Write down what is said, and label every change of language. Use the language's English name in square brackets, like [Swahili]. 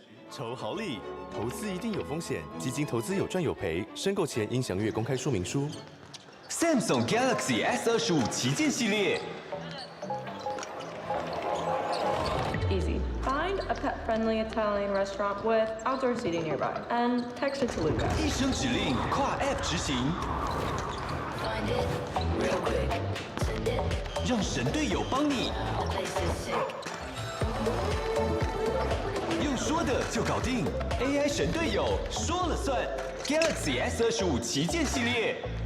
[Chinese] 筹好礼，投资一定有风险，基金投资有赚有赔，申购前应详阅公开说明书。 Samsung Galaxy S25旗舰系列。 [English] Easy. Find a pet-friendly Italian restaurant with outdoor seating nearby, and text it to Luca. [Chinese] 一声指令，跨 App 执行，让神队友帮你。用说的就搞定 ，AI 神队友说了算。 Galaxy S25旗舰系列。